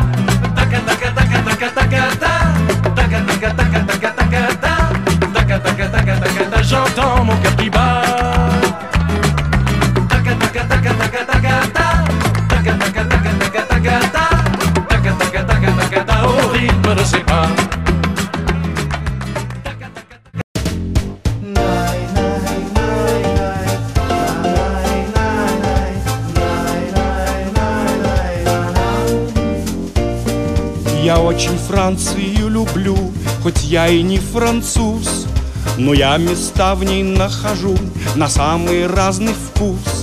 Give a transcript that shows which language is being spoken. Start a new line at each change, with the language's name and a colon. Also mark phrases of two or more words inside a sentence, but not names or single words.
French: J'entends mon cœur qui bat. Au rythme de ses pas.
Russian: Я очень Францию люблю, хоть я и не француз, но я места в ней нахожу на самый разный вкус.